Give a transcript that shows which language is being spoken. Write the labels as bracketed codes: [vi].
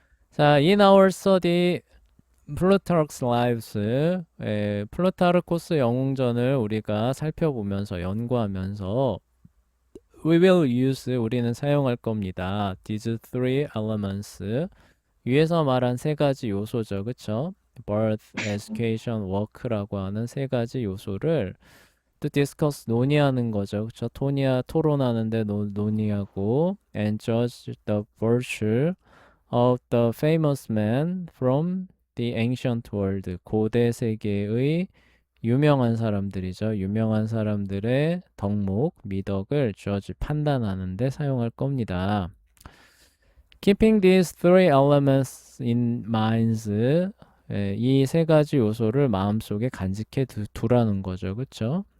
[ko] 자, [en] in our study, Plutarch's Lives, [ko] 플루타르코스 영웅전을 우리가 살펴보면서 연구하면서 [en] we will use, [ko] 우리는 사용할 겁니다. [en] These three elements, [ko] 위에서 말한 세 가지 요소죠. 그쵸? [en] birth, education, work [ko] 라고 하는 세 가지 요소를 [en] to discuss, [ko] 논의하는 거죠. 그쵸? 토론하는데 논의하고 [en] and judge the virtue of the famous man from the ancient world. [ko] 고대 세계의 유명한 사람들이죠. 유명한 사람들의 덕목, 미덕을 judge, 판단하는데 사용할 겁니다. [en] Keeping these three elements in mind, [ko] 이 세 가지 요소를 마음속에 간직해 두라는 거죠. 그쵸?